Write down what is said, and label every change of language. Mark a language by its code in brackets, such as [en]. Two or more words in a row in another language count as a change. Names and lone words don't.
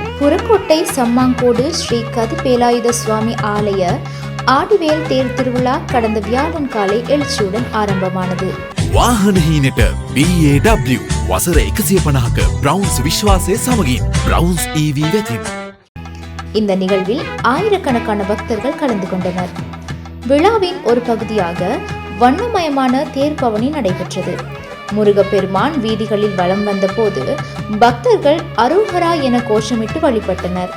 [ta] புறக்கோட்டை சம்மாங்கோடு ஸ்ரீ கதிபேலாயுத சுவாமி ஆலய ஆடிவேல் தேர் திருவிழா கடந்த வியாழன் காலை எழுச்சியுடன் ஆரம்பமானது. [si] වාහන හීනට BAW වසර 150ක බ්‍රවුන්ස් විශ්වාසය සමගින් බ්‍රවුන්ස් EV වෙතින්. [ta] இந்த நிகழ்வில் ஆயிரக்கணக்கான பக்தர்கள் கலந்து கொண்டனர். விழாவின் ஒரு பகுதியாக வண்ணமயமான தேர்பவனி நடைபெற்றது. முருகப்பெருமான் வீதிகளில் வலம் வந்த போது பக்தர்கள் அரோகரா என கோஷமிட்டு வழிபட்டனர்.